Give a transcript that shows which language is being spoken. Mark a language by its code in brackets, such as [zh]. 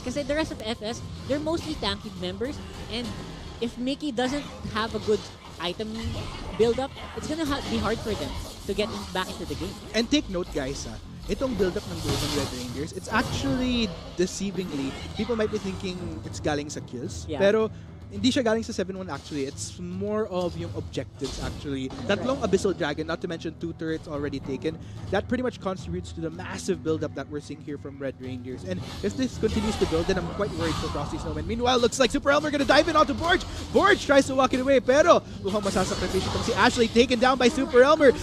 [en] Kasi the rest of FS, they're mostly tanky members, and if Mickey doesn't have a good item build-up, it's gonna be hard for them to get back into the game. And take note, guys, [tl] itong build-up ng gold ng [en] Red Reindeers, it's actually deceivingly, people might be thinking it's [tl] galing sa [en] kills, Yeah. [tl] pero hindi siya galing sa 7-1 actually. [en] It's more of yung objectives actually. Tatlong Abyssal Dragon, not to mention 2 turrets already taken. That pretty much contributes to the massive build-up that we're seeing here from Red Reindeers. And if this continues to build, then I'm quite worried for Frosty Snowman. Meanwhile, looks like Super Elmer gonna dive in onto Borge. Borge tries to walk it away, [tl] pero mukhang masasakripisyo itong si Ashley, [en] taken down by Super Elmer.